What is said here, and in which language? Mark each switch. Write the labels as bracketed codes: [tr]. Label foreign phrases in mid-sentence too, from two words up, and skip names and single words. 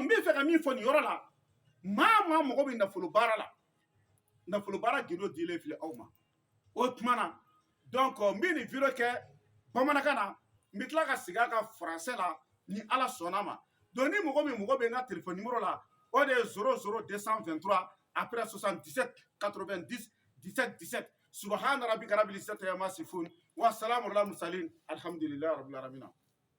[bm] n bɛ fɛ ka min fɔ nin yɔrɔ la maa maa mago bɛ nafolo baara la nafolo baara gindo dilen filɛ aw ma o tuma na donc n bɛ nin video kɛ bamanankan na n bɛ tila ka segin a kan français la ni ala sɔnna ma donc ni mɔgɔ min mago bɛ n ka [fr] téléphone numéro [bm] la o de ye 00223 après 77 90 17 17 [ar] سبحان ربك رب العزة عما يصفون وسلام على المرسلين الحمد لله رب العالمين